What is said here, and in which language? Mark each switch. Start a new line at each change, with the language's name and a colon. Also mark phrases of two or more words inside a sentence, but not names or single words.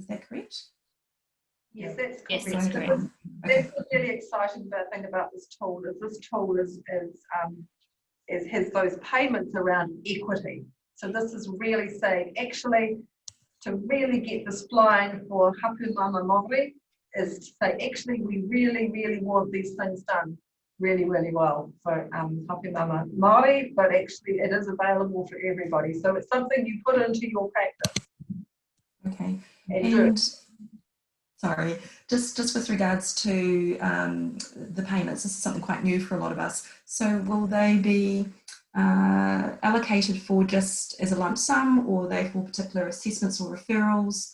English: Is that correct? Yes, that's Yes, correct. that's So correct. that's the really exciting thing about this tool has those payments around equity. So this is really saying, actually, to really get this flying for
Māori: hapu māma Māori
English: is to say, actually, we really, really want these things done really, really well for
Māori: hapu māma Māori,
English: but actually it is available for everybody. So it's something you put into your practice. Okay. And sorry, just with regards to the payments, this is something quite new for a lot of us. So will they be allocated for just as a lump sum, or are they for particular assessments or referrals?